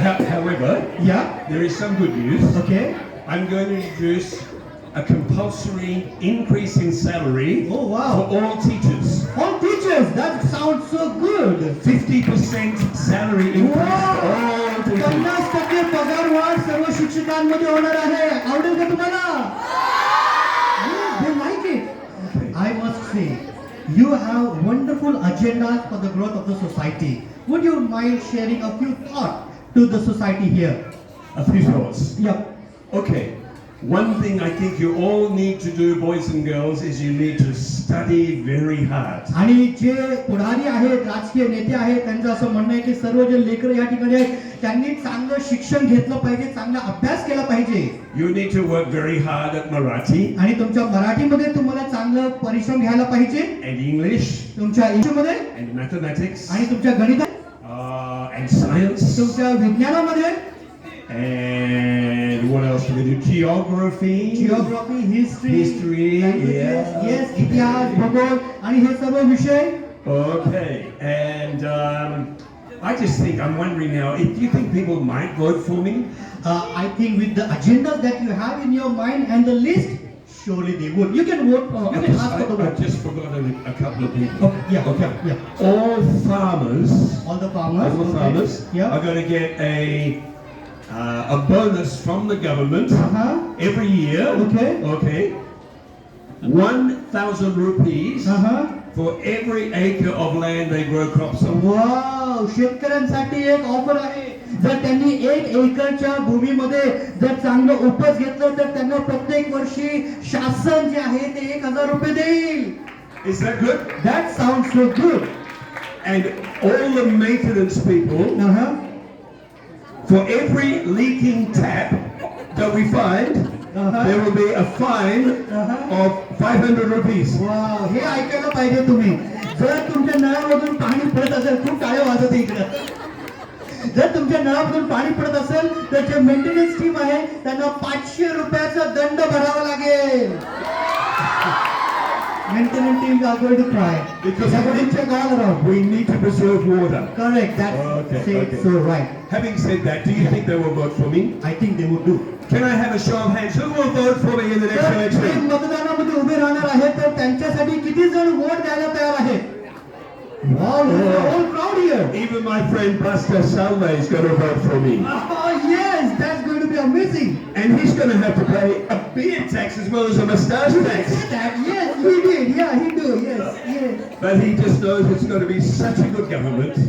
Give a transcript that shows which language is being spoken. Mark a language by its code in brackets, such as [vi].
[en] However, Yeah. there is some good news. Okay. I'm going to introduce a compulsory increase in salary Oh, wow. for all teachers. All teachers, that sounds so good. 50% salary increase for all teachers. [mr] 50% पगार वाढ सर्व शिक्षकांमध्ये होणार आहे. आवडेल का तुम्हाला? [en] Yes, they like it. I must say, you have wonderful agendas for the growth of the society. Would you mind sharing a few thoughts to the society here? A few thoughts. Yep. Okay. One thing I think you all need to do, boys and girls, is you need to study very hard. [mr] आणि जे पुढारी आहेत, राजकीय नेते आहेत, त्यांचं असं म्हणणं आहे की सर्व जे लेकरं या ठिकाणी आहेत त्यांनी चांगलं शिक्षण घेतलं पाहिजे, चांगला अभ्यास केला पाहिजे. [en] You need to work very hard at Marathi [mr] आणि तुमच्या मराठीमध्ये तुम्हाला चांगलं परिश्रम घ्यायला पाहिजे, [en] and English [mr] तुमच्या इंग्लिशमध्ये [en] and mathematics [mr] आणि तुमच्या गणितात, [en] and science [mr] तुमच्या विज्ञानामध्ये, [en] and what else do we do? Geography. Geography, history, History, yeah. [mr] Yes, इतिहास, भूगोल आणि हे सर्व विषय. [en] Okay, and I just think I'm wondering now. If you think people might vote for me, I think with the agendas that you have in your mind and the list, surely they would. You can vote. You can ask for the I vote. just forgotten a couple of people. Okay, yeah, okay, yeah. All farmers, All the farmers. all the okay. farmers Yeah. are going to get a bonus from the government Uh-huh. every year. Okay. Okay. 1,000 rupees Uh-huh. for every acre of land they grow crops on. [mr] Wow, शेतकऱ्यांसाठी एक offer आहे. जर त्यांनी 1 एकरच्या भूमीमध्ये जर चांगलं उपज घेतलं तर त्यांना प्रत्येक वर्षी शासन जे आहे ते 1,000 रुपये देईल. [en] Is that good? That sounds so good. And all the maintenance people, Uh-huh. for every leaking tap that we find, there will be a fine of 500 rupees. [mr] Wow, हे ऐकायला पाहिजे तुम्ही. जर तुमच्या नळामधून पाणी पडत असेल, खूप टाळे वाजत इकडे. जर तुमच्या नळामधून पाणी पडत असेल तर जे मेंटेनन्स टीम आहे त्यांना 500 रुपयाचा दंड भरावा लागेल. [en] Maintenance teams are going to cry Because they're going to check all around. We need to preserve water. Correct, that's Okay, okay. so right. Having said that, do you think they will vote for me? I think they would do. Can I have a show of hands? Who will vote for me in the next [mr] तर जे [en] election? [mr] मतदानामध्ये उभे राहणार आहेत तर त्यांच्यासाठी किती जण vote द्यायला तयार आहेत? [en] Wow, there's a whole crowd here. Even my friend Pastor Salve is going to vote for me. Oh yes, that's going to be amazing. And he's going to have to pay a beard tax as well as a moustache tax. Yes, he did. Yeah, he do. Yes, yes. But he just knows it's going to be such a good government